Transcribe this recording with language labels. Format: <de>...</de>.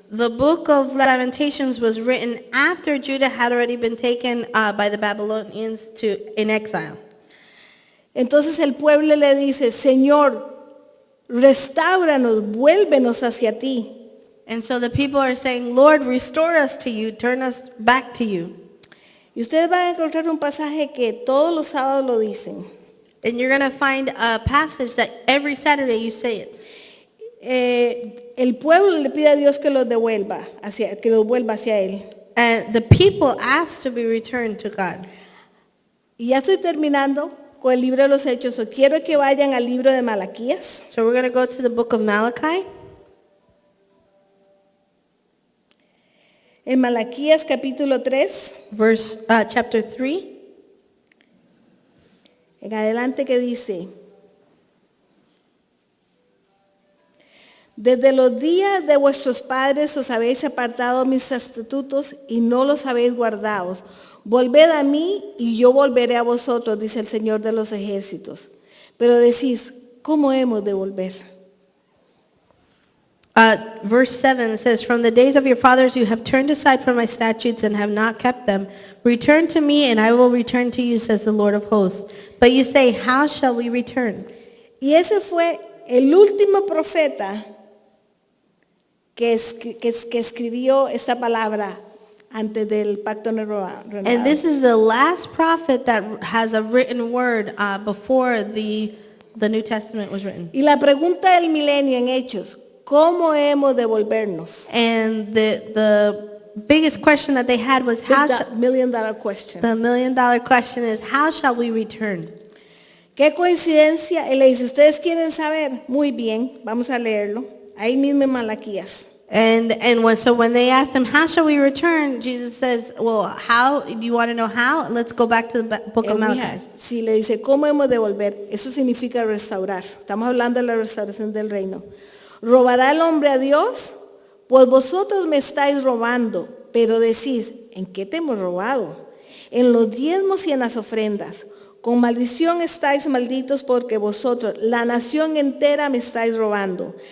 <en>The book of Lamentations was written after Judah had already been taken by the Babylonians in exile.</en> <es>Entonces el pueblo le dice, Señor, restáuranos, vuélvenos hacia ti.</es> <en>And so the people are saying, Lord, restore us to you, turn us back to you.</en> <es>Y ustedes van a encontrar un pasaje que todos los sábados lo dicen.</es> <en>And you're going to find a passage that every Saturday you say it.</en> <es>El pueblo le pide a Dios que los vuelva hacia él.</es> <en>And the people ask to be returned to God.</en> <es>Y ya estoy terminando con el libro de los Hechos. Quiero que vayan al libro de Malaquías.</es> <en>So we're going to go to the book of Malachi.</en> <es>En Malaquías capítulo 3,</es> <en>Chapter 3.</en> <es>en adelante que dice, Desde los días de vuestros padres os habéis apartado mis estatutos y no los habéis guardado. Volved a mí y yo volveré a vosotros, dice el Señor de los ejércitos. Pero decís, ¿cómo hemos de volver?</es> <en>Verse 7 says, From the days of your fathers you have turned aside from my statutes and have not kept them. Return to me and I will return to you, says the Lord of hosts. But you say, how shall we return?</en> <es>Y ese fue el último profeta que escribió esta palabra antes del pacto renovado.</es> <en>And this is the last prophet that has a written word before the New Testament was written.</en> <es>Y la pregunta del milenio en Hechos, ¿cómo hemos de volvernos?</es> <en>And the biggest question that they had was, The million dollar question. the $1 million question is, how shall we return?</en> <es>Qué coincidencia. Él le dice, ¿ustedes quieren saber? Muy bien, vamos a leerlo. Ahí mismo en Malaquías.</es> <en>So when they asked him, how shall we return? Jesus says, well, how? Do you want to know how? Let's go back to the book of Malachi.</en> <es>Si le dice, ¿cómo hemos de volver? Eso significa restaurar. Estamos hablando de la restauración del reino. ¿Robará el hombre a Dios? Pues vosotros me estáis robando, pero decís, ¿en qué te hemos robado? En los diezmos y en las ofrendas. Con maldición estáis malditos porque vosotros, la nación entera, me estáis robando.</es>